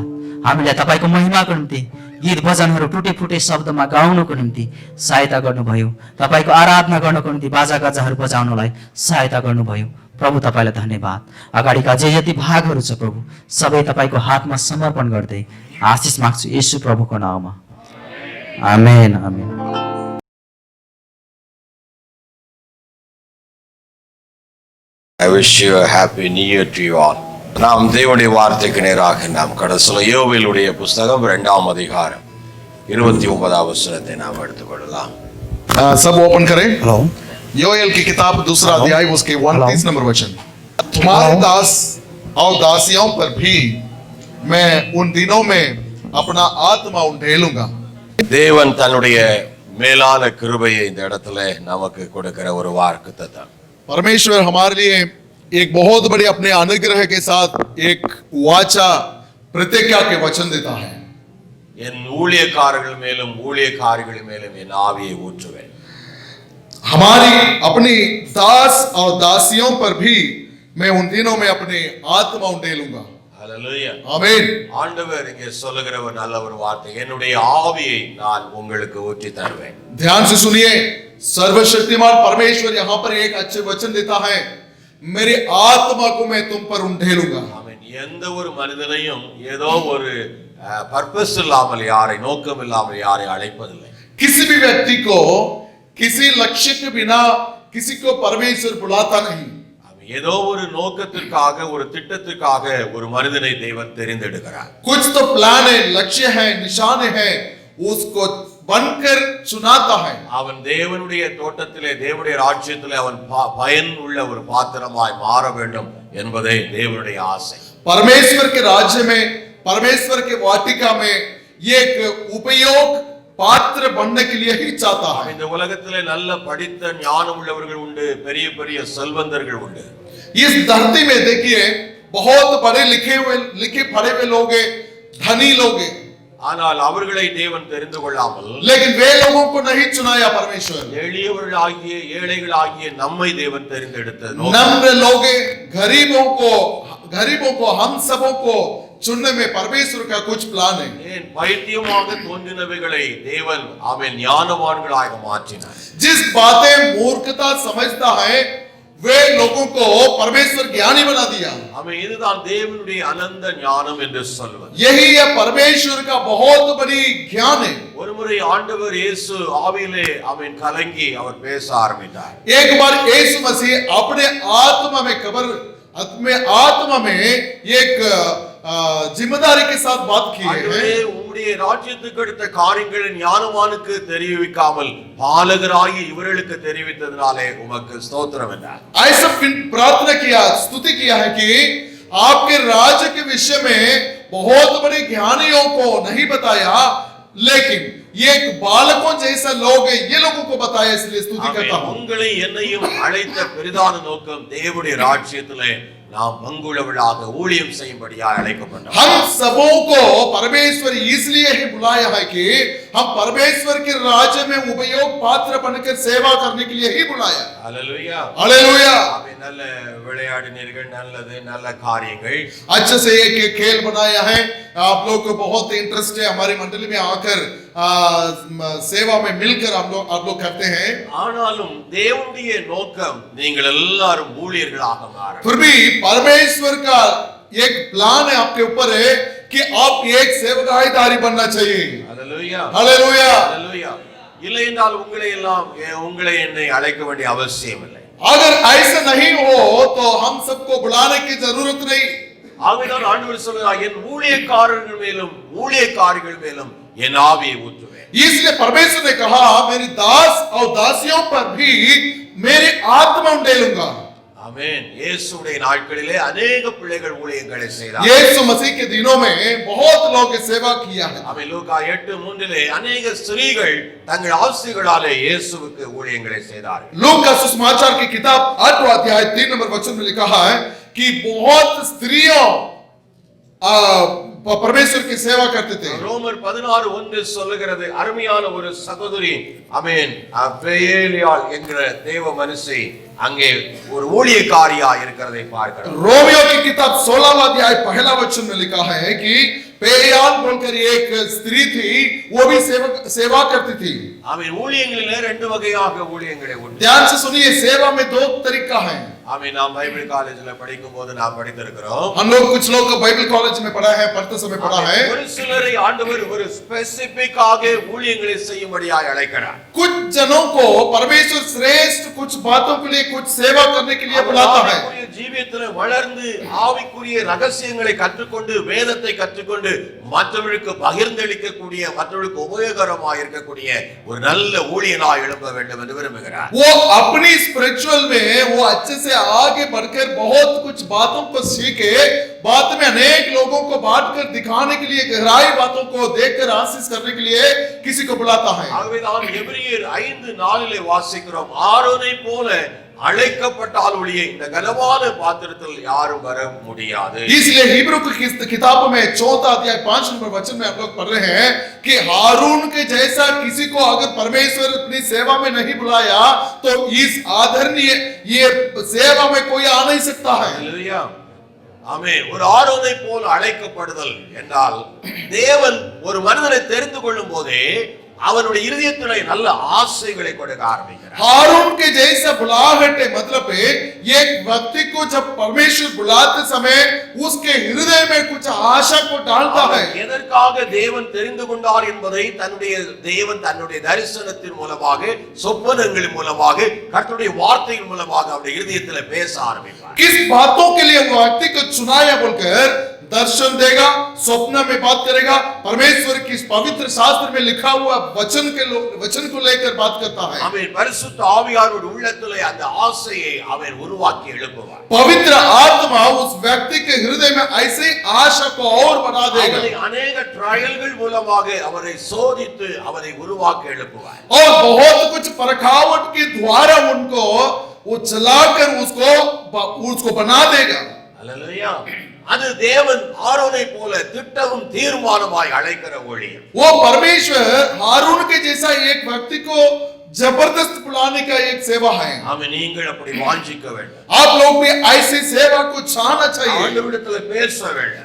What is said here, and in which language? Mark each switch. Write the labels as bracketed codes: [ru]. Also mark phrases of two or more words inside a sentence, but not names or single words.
[ne] हामीलाई तपाईको महिमाको निम्ति गीत भजनहरू टुटे फुटे शब्दमा गाउनको निम्ति सहायता गर्नुभयो। तपाईको आराधना गर्नको निम्ति बाजा गाजाहरू बजाउनलाई सहायता गर्नुभयो। प्रभु तपाईलाई धन्यवाद। अगाडिका जे जति भागहरू छ प्रभु सबै तपाईको हातमा समर्पण गर्दै आशिष माग्छु येशू प्रभुको नाममा। आमेन आमेन। [en] I wish you a happy new year to you all. [ta] நாம் தேவனுடைய வார்த்தைக்கு நேராக நாம் கடந்து யோவேலுடைய புஸ்தகம் 2ஆம் அதிகாரம் 29ஆம் வசனத்தை நாம் எடுத்துக்கொள்ளலாம்। [hi] सब ओपन करें। योएल की किताब 2 अध्याय उसके 29 नंबर वचन। तुम्हारे दास और दासियों पर भी मैं उन दिनों में अपना आत्मा उंडेलूंगा। [ta] தேவன் தன்னுடைய மேலான கிருபையை இந்த இடத்துல நமக்கு கொடுக்கிற ஒரு வாக்குத்தத்தம். [hi] परमेश्वर हमारे लिए एक बहुत बड़ी अपने अनुग्रह के साथ एक वाचा प्रतिज्ञा के वचन देता है। [ta] என் ஊழியக்காரர்கள் மேலும் ஊழியக்காரிகள் மேலும் என் ஆவியை ஊற்றுவேன். [hi] हमारी अपनी दास और दासियों पर भी मैं उन दिनों में अपने आत्मा उंडेलूंगा। [ta] ஹல்லேலூயா. [hi] आमीन। [ta] ஆண்டவர் இங்கே சொல்லுகிற ஒரு நல்ல ஒரு வார்த்தை, என்னுடைய ஆவியை நான் உங்களுக்கு ஊற்றி தருவேன். [hi] ध्यान से सुनिए, सर्वशक्तिमान परमेश्वर यहाँ पर एक अच्छे वचन देता है, मेरी आत्मा को मैं तुम पर उंडेलूंगा। [ta] ஆமென். எந்த ஒரு மனிதனையும் ஏதோ ஒரு பர்பஸ் இல்லாமல் யாரை நோக்கம் இல்லாமல் யாரை அழைப்பதில்லை. [hi] किसी भी व्यक्ति को किसी लक्ष्य के बिना किसी को परमेश्वर बुलाता नहीं। [ta] ஏதோ ஒரு நோக்கத்திற்காக ஒரு திட்டத்திற்காக ஒரு மனிதனை தேவன் தெரிந்தெடுக்கிறார். [hi] कुछ तो प्लान है, लक्ष्य है, निशान है, उसको बनकर चुनाता है। [ta] அவன் தேவனுடைய தோட்டத்திலே தேவனுடைய ராஜ்யத்திலே அவன் பயன் உள்ள ஒரு பாத்திரமாய் மாற வேண்டும் என்பதே தேவனுடைய ஆசை. [hi] परमेश्वर के राज्य में, परमेश्वर के वाटिका में एक उपयोग पात्र बनने के लिए ही चाहता है। [ta] இந்த உலகத்திலே நல்ல படித்த ஞானம் உள்ளவர்கள் உண்டு, பெரிய பெரிய செல்வந்தர்கள் உண்டு. [hi] इस धरती में देखिए बहुत बड़े लिखे पढ़े हुए लोग हैं, धनी लोग हैं, [ta] ஆனால் அவர்களை தேவன் தெரிந்து கொள்ளாமல் [hi] लेकिन वे लोगों को नहीं चुनाया परमेश्वर। [ta] எளியவர்களாகிய ஏழைகளாகிய நம்மை தேவன் தெரிந்தெடுத்தது. [hi] नम्र लोग, गरीबों को हम सबों को चुनने में परमेश्वर का कुछ प्लान है। [ta] ஏன் பைத்தியமாக தோன்றினவைகளை தேவன் அவன் ஞானவான்களாக மாற்றினார். [hi] जिस बातें मूर्खता समझता है वे लोगों को परमेश्वर ज्ञानी बना दिया। [ta] அவன் இதுதான் தேவனுடைய அனந்த ஞானம் என்று சொல்வது. [hi] यही है परमेश्वर का बहुत बड़ी ज्ञान है। [ta] ஒருமுறை ஆண்டவர் இயேசு ஆவியிலே அவன் கலங்கி அவர் பேச ஆரம்பித்தார். [hi] एक बार यीशु मसीह अपने आत्मा में एक जिम्मेदारी के साथ बात की है। [ta] உம்முடைய ராஜ்யத்துக்கு அடுத்த காரியங்களை ஞானவானுக்கு தெரிவிக்காமல் பாலகராகி இவர்களுக்கு தெரிவித்ததினாலே உமக்கு ஸ்தோத்திரம் என்றார். [hi] ऐसा प्रार्थना किया, स्तुति किया है कि आपके राज्य के विषय में बहुत बड़े ज्ञानियों को नहीं बताया, लेकिन ये एक बालकों जैसा लोग है, ये लोगों को बताया, इसलिए स्तुति करता हूं। [ta] உங்களை என்னையும் அழைத்த பெரிதான நோக்கம் தேவனுடைய ராஜ்யத்திலே நாம் பங்குள்ளவர்களாக ஊழியம் செய்யும்படியாக அழைக்கப்பட்டோம். [hi] हम सबों को परमेश्वर इसलिए ही बुलाया है कि हम परमेश्वर के राज्य में उपयोग पात्र बनकर सेवा करने के लिए ही बुलाया। हालेलुया, हालेलुया। [ta] நல்ல விளையாடினீர்கள், நல்லது, நல்ல காரியங்கள். [hi] अच्छे से एक खेल बनाया है, आप लोग को बहुत इंटरेस्ट है, हमारी मंडली में आकर सेवा में मिलकर आप लोग करते हैं। [ta] ஆனாலும் தேவனுடைய நோக்கம் நீங்கள் எல்லாரும் ஊழியர்களாக மாற. [hi] फिर भी परमेश्वर का एक प्लान है आपके ऊपर है कि आप एक सेवकाईदारी बनना चाहिए। हालेलुया, हालेलुया। हालेलुया. [ta] இல்லை என்றால் உங்களை என்னை அழைக்க வேண்டிய அவசியம் இல்லை. [hi] अगर ऐसा नहीं हो तो हम सबको बुलाने की जरूरत नहीं। [ta] ஆகையால் ஆண்டவர் சொல்கிறார், என் ஊழியக்காரர்கள் மேலும் ஊழியக்காரிகள் மேலும் என் ஆவியை ஊற்றுவேன். [hi] इसलिए परमेश्वर ने कहा, मेरी दास और दासियों पर भी मेरी आत्मा उंडेलूंगा। आमीन. [ta] இயேசுவுடைய நாட்களிலே अनेक பிள்ளைகள் ஊழியங்களை செய்தார்கள். [hi] यीशु मसीह के दिनों में बहुत लोग सेवा किया है। [ta] ஆமென். லூக்கா 8:3 अनेक स्त्रीகள் தங்கள் ஆசைகளாலே இயேசுவுக்கு ஊழியங்களை செய்தார்கள். [hi] लूका का सुसमाचार की किताब 8वां अध्याय 3 नंबर वचन में लिखा है कि बहुत स्त्रियों परमेश्वर की सेवा करते थे। [ta] ரோமர் 16:1 சொல்லுகிறது, அருமையான ஒரு சகோதரி ஆமென் பெயேலியாள் என்கிற தேவ மனுஷி அங்கே ஒரு ஊழியக்காரியா இருக்கிறதை பார்க்கிறோம். [hi] रोमियो की किताब 16वां अध्याय पहला वचन में लिखा है कि पेयाल बोलकर एक स्त्री थी, वो भी सेवा करती थी। [ta] ஆமென். ஊழியங்களிலே ரெண்டு வகையாக ஊழியங்களை உண்டு. [hi] ध्यान से सुनिए, सेवा में दो तरीका है। [ta] ஆமென். நாம் [en] Bible college [ta] படிக்கும்போது நாம் படித்திருக்கிறோம். [hi] हम लोग कुछ लोग [en] Bible college [hi] में पढ़ा है, पढ़ते समय पढ़ा है। [ta] ஒரு சிலரை ஆண்டவர் ஒரு ஸ்பெசிபிக்காக ஊழியங்களை செய்யும்படியாக அழைக்கிறார். [hi] कुछ जनों को परमेश्वर श्रेष्ठ कुछ बातों के लिए, कुछ सेवा करने के लिए बुलाता है। [ta] ஜீவியத்தில் வளர்ந்து ஆவிக்குரிய ரகசியங்களை கற்றுக்கொண்டு வேதத்தை கற்றுக்கொண்டு மற்றவர்களுக்கு பகிர்ந்தளிக்கக்கூடிய, மற்றவர்களுக்கு உபயோகரமாக இருக்கக்கூடிய ஒரு நல்ல ஊழியனாய் எழும்ப வேண்டும் என்று விரும்புகிறார். [hi] वो अपनी स्पिरिचुअल में वो अच्छे से आगे बढ़कर बहुत कुछ बातों को सीखे बात में अनेक लोगों को बांटकर दिखाने के लिए, गहराई बातों को देखकर आशीष करने के लिए किसी को बुलाता है। [ta] ஆகவேதான் எபிரெயர் 5:4 வாசிக்கிறோம், ஆரோனை போல அழைக்கப்பட்டால் ஒழிய இந்த கனமான பாத்திரத்தில் யாரும் வர முடியாது. [hi] इसलिए हिब्रू की किताब में 4 अध्याय 5 नंबर वचन में हम लोग पढ़ रहे हैं कि हारून के जैसा किसी को अगर परमेश्वर अपनी सेवा में नहीं बुलाया तो इस आदरणीय ये सेवा में कोई आ नहीं सकता है। हालेलुया, [ta] ஆமென். ஒரு ஆரோனை போல அழைக்கப்படுதல் என்றால் தேவன் ஒரு மனிதனை தெரிந்து கொள்ளும் போதே அவனுடைய இருதயத்திலே நல்ல ஆசைகளை கொடுக்க ஆரம்பிக்கிறார். [hi] हारून के जैसा बुलाहट है, मतलब एक व्यक्ति को जब परमेश्वर बुलाते समय उसके हृदय में कुछ आशा को डालता है। [ta] எதற்காக தேவன் தெரிந்து கொண்டார் என்பதை தேவன் தன்னுடைய தரிசனத்தின் மூலமாக, சொப்பனங்களின் மூலமாக, கர்த்தருடைய வார்த்தையின் மூலமாக அவருடைய இருதயத்திலே பேச ஆரம்பிப்பார். [hi] किस बातों के लिए वो व्यक्ति को चुनाया बोलकर दर्शन देगा, स्वप्न में बात करेगा, परमेश्वर की पवित्र शास्त्र में लिखा हुआ वचन को लेकर बात करता है। [ta] ஆமென். பரிசுத்த ஆவியானவருடைய உள்ளத்திலே அந்த ஆசையை அவர் உருவாக்கி எழுப்புவார். [hi] पवित्र आत्मा उस व्यक्ति के हृदय में ऐसे आशा को और बढ़ा देगा। [ta] अनेक ट्रायलகள் மூலமாக அவரை சோதித்து அவரை உருவாக்கி எழுப்புவார். [hi] और बहुत कुछ परखावट के द्वारा उनको वो चलाकर उसको बना देगा। हालेलुया, [ta] அது தேவன் ஆரோனை போல திட்டமும் தீர்மானமாய் அழைக்கிற ஊழியம். [hi] वो परमेश्वर हारून के जैसा एक व्यक्ति को जबरदस्त बुलाने का एक सेवा है। [ta] हमें நீங்கள் அப்படி வாஞ்சிக்க வேண்டும். [hi] आप लोग भी ऐसी सेवा को चाहना चाहिए। [ta] ஆண்டவரிடத்தில் பேச வேண்டும்.